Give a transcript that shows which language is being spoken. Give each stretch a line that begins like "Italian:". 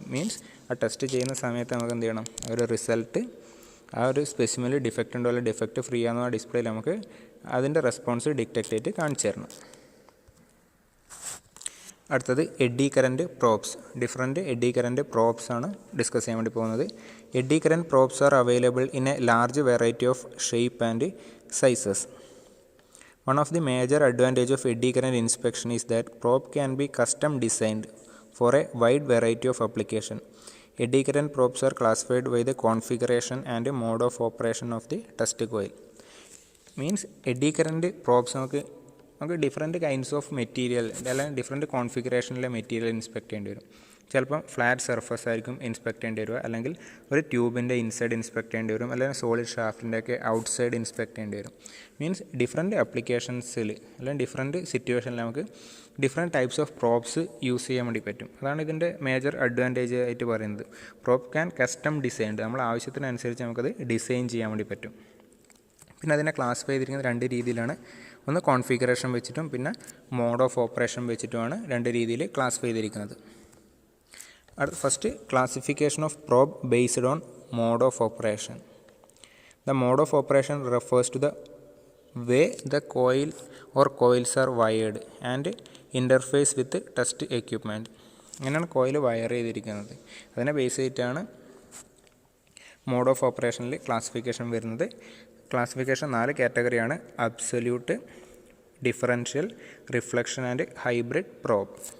Malayalam: Means ആ test ചെയ്യുന്ന സമയത്ത് നമുക്ക് എന്ത് ചെയ്യണം, ആ ഒരു റിസൾട്ട്, ആ ഒരു സ്പെസിമെനിൽ ഡിഫക്റ്റ് ഉണ്ടോ അല്ലെങ്കിൽ ഡിഫക്റ്റ് ഫ്രീ ആണെന്നോ ആ ഡിസ്പ്ലേയിൽ നമുക്ക് അതിൻ്റെ റെസ്പോൺസ് ഡിറ്റക്റ്റ് ചെയ്തിട്ട് കാണിച്ചു തരണം. അടുത്തത് AD current probes. Different AD current probes ആണ് ഡിസ്കസ് ചെയ്യാൻ വേണ്ടി പോകുന്നത്.
English: Eddy current probes are available in a large variety of shape and sizes. One of the major advantage of eddy current inspection is that probe can be custom designed for a wide variety of application. Eddy current probes are classified by the configuration and mode of operation of the test coil. Means eddy current probes
Malayalam: നമുക്ക് different kinds of material അല്ലെങ്കിൽ different കോൺഫിഗറേഷനിലെ material inspect ചെയ്യേണ്ടി വരും. ചിലപ്പം flat surface ആയിരിക്കും inspect ചെയ്യേണ്ടി വരിക, അല്ലെങ്കിൽ ഒരു ട്യൂബിൻ്റെ ഇൻസൈഡ് ഇൻസ്പെക്ട് ചെയ്യേണ്ടി വരും, അല്ലെങ്കിൽ സോളിഡ് ഷാഫ്റ്റിൻ്റെയൊക്കെ ഔട്ട്സൈഡ് ഇൻസ്പെക്ട് ചെയ്യേണ്ടി വരും. മീൻസ് ഡിഫറെൻറ്റ് അപ്ലിക്കേഷൻസിൽ അല്ലെങ്കിൽ ഡിഫറെൻറ്റ് സിറ്റുവേഷനിൽ നമുക്ക് different types of probes use ചെയ്യാൻ വേണ്ടി പറ്റും. അതാണ് ഇതിൻ്റെ മേജർ അഡ്വാൻറ്റേജ് ആയിട്ട് പറയുന്നത്.
English: probe can custom designed,
Malayalam: നമ്മൾ ആവശ്യത്തിനനുസരിച്ച് നമുക്കത് ഡിസൈൻ ചെയ്യാൻ വേണ്ടി പറ്റും. പിന്നെ അതിനെ ക്ലാസിഫൈ ചെയ്തിരിക്കുന്നത് രണ്ട് രീതിയിലാണ്. ഒന്ന് കോൺഫിഗറേഷൻ വെച്ചിട്ടും പിന്നെ മോഡ് ഓഫ് ഓപ്പറേഷൻ വെച്ചിട്ടുമാണ് രണ്ട് രീതിയിൽ ക്ലാസിഫൈ ചെയ്തിരിക്കുന്നത്.
English: First, classification of probe based on mode of operation. The mode of operation refers to the way the coil or coils are wired and interface with test equipment.
Malayalam: അങ്ങനെയാണ് coil wire ചെയ്തിരിക്കുന്നത്. അതിനെ base ചെയ്തിട്ടാണ് mode of ഓപ്പറേഷനിൽ classification വരുന്നത്. Classification 4 കാറ്റഗറിയാണ്: absolute, differential, reflection and hybrid probe.